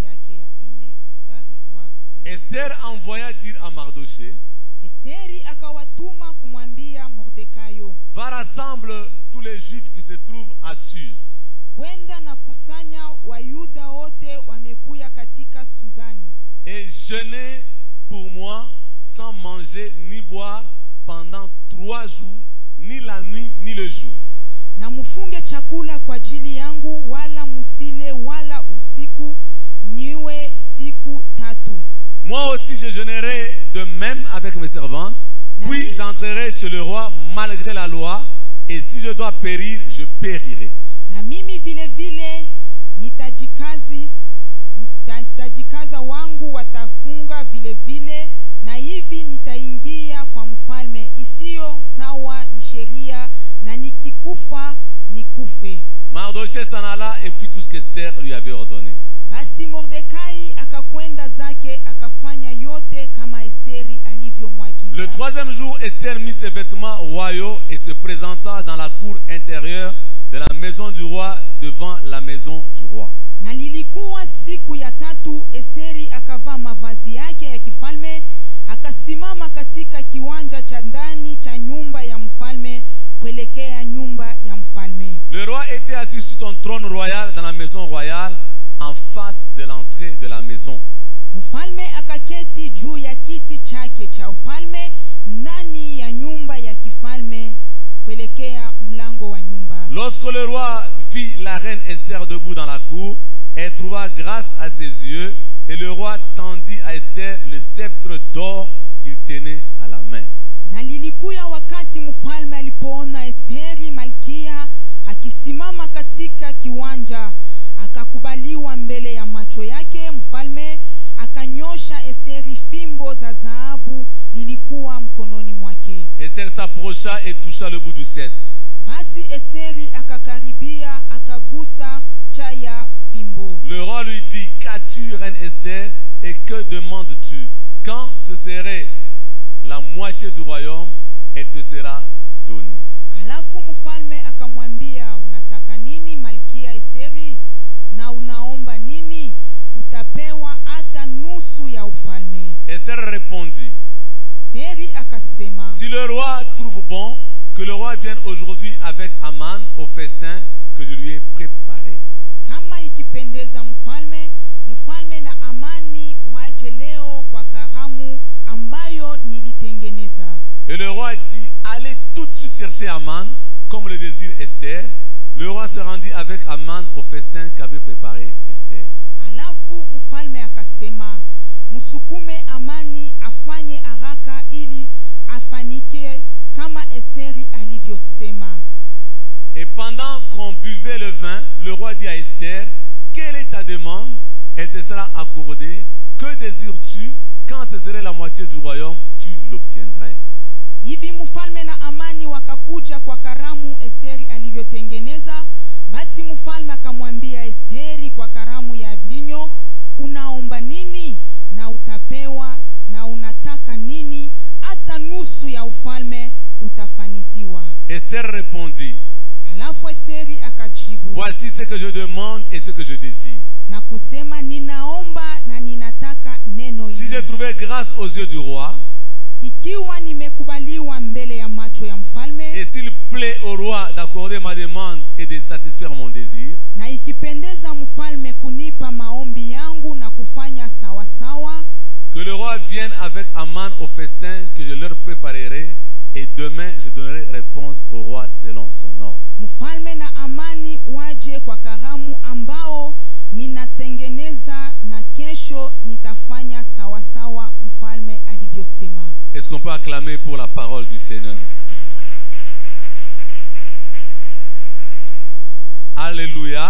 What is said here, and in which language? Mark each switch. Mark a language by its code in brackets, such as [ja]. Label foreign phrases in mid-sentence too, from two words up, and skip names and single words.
[fr] Esther envoya dire à Mardoché, va rassembler tous les juifs qui se trouvent à Suse. Et jeûner pour moi sans manger ni boire pendant 3 jours, ni la nuit ni le jour. [sw] Na mufunge chakula kwa ajili yangu, wala musile wala usiku, niwe siku 3. [fr] Moi aussi je jeûnerai de même avec mes servantes, puis j'entrerai chez le roi malgré la loi, et si je dois périr, je périrai. [sw] Na mimi vile vile nitajikaza wangu watafunga vile vile, na hivi nitaingia kwa mfalme, isiyo sawa ni sheria, na nikikufa nikufe. [fr] Mardoché s'en alla et fit tout ce qu'Esther lui avait ordonné. [sw] Basi Mordekai akakwenda zake akafanya yote kama Esteri alivyomwagiza. [fr] Le troisième jour, Esther mit ses vêtements royaux et se présenta dans la cour intérieure de la maison du roi devant la maison du roi. [sw] Na lilikuwa siku ya 3, Esteri akavaa mavazi yake ya kifalme, akasimama katika kiwanja cha ndani cha nyumba ya mfalme kuelekea nyumba ya mfalme. [fr] Le roi était assis sur son trône royal dans la maison royale en face de l'entrée de la maison. [sw] Mfalme akaketi juu ya kiti chake cha ufalme ndani ya nyumba ya kifalme kuelekea mlango wa nyumba. [fr] Lorsque le roi vit la reine Esther debout dans la cour, elle trouva grâce à ses yeux, et le roi tendit à Esther le sceptre d'or qu'il tenait à la main. [sw] Na lilikuya wakati mfalme alipoona Esteri malkia akisimama katika kiwanja, akakubaliwa mbele ya macho yake. Mfalme akanyosha Esteri fimbo za dhahabu lilikuwa mkononi mwake. [fr] Esther s'approcha et toucha le bout du sceptre. [sw] Basi Esteri akakaribia akagusa chaya fimbo. [fr] Le roi lui dit, qu'as-tu, reine Esther, et que demandes-tu? Quand ce serait la moitié du royaume, et te sera donné. [sw] Alafu mfalme akamwambia, unataka nini malkia Esteri, na unaomba nini? Utapewa hata nusu ya ufalme. [fr] Esther répondit, [sw] Esteri akasema, [fr] si le roi trouve bon que le roi vienne aujourd'hui avec Aman au festin que je lui ai préparé. [sw] Kama ikipendeza mfalme, mfalme na Amani waje leo kwa karamu ambayo nilitengeneza. [fr] Et le roi dit, allez tout de suite chercher Aman, comme le désire Esther. Le roi se rendit avec Aman au festin qu'avait préparé Esther. [sw] Alafu mfalme akasema, musukume Amani afanye haraka ili afanike kama Esteri alivyosema. [fr] Et pendant qu'on buvait le vin, le roi dit à Esther, quelle est ta demande? Elle te sera accordée. Que désires-tu? Quand ce serait la moitié du royaume, tu l'obtiendrais. [sw] Hivi mfalme na Amani wakakuja kwa karamu Esteri alivyotengeneza. Basi mfalme akamwambia Esteri kwa karamu ya vinyo, unaomba nini na utapewa, na unataka nini? Hata nusu ya ufalme utafaniziwa. [fr] Esther répondit, [sw] Alafu Esteri akajibu, [fr] voici ce que je demande et ce que je désire. [sw] na kusema, ninaomba na ninataka neno hili. [fr] Si j'ai trouvé grâce aux yeux du roi, [sw] ikiwa nimekubaliwa mbele ya macho ya mfalme, [fr] et s'il plaît au roi d'accorder ma demande et de satisfaire mon désir, [sw] na ikipendeza mfalme kunipa maombi yangu na kufanya sawa sawa, [fr] que le roi vienne avec Aman au festin que je leur préparerai, et demain je donnerai réponse au roi selon son ordre. [sw] mfalme na Amani waje kwa karamu ambao ninatengeneza, na kesho nitafanya sawa sawa mfalme alivyosema. [fr] Est-ce qu'on peut acclamer pour la parole du Seigneur? Alléluia.